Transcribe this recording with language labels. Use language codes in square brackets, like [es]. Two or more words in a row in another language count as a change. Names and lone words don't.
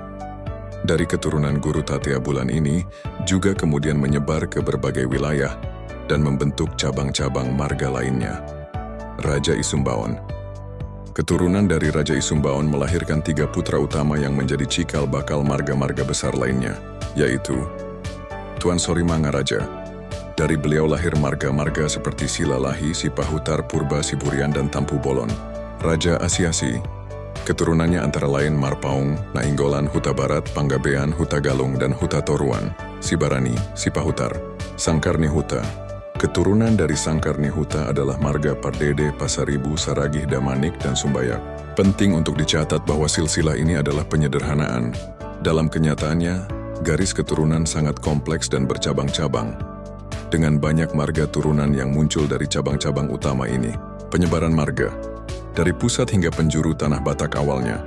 [id] Dari keturunan Guru Tatea Bulan ini juga kemudian menyebar ke berbagai wilayah dan membentuk cabang-cabang marga lainnya. Raja Isumbaon. Keturunan dari Raja Isumbaon melahirkan 3 putra utama yang menjadi cikal bakal marga-marga besar lainnya, yaitu Tuan Sori Mangaraja. Dari beliau lahir marga-marga seperti Silalahi, Sipahutar, Purba, Siburian, dan Tampu Bolon. Raja Asiasi. Keturunannya antara lain Marpaung, Nainggolan, Huta Barat, Panggabean, Huta Galung, dan Huta Toruan, Sibarani, Sipahutar, Sangkarni Huta. Keturunan dari Sangkarni Huta adalah marga Pardede, Pasaribu, Saragih, Damanik, dan Sumbayak. Penting untuk dicatat bahwa silsilah ini adalah penyederhanaan. Dalam kenyataannya, garis keturunan sangat kompleks dan bercabang-cabang. Dengan banyak marga turunan yang muncul dari cabang-cabang utama ini. Penyebaran marga. Dari pusat hingga penjuru tanah Batak awalnya.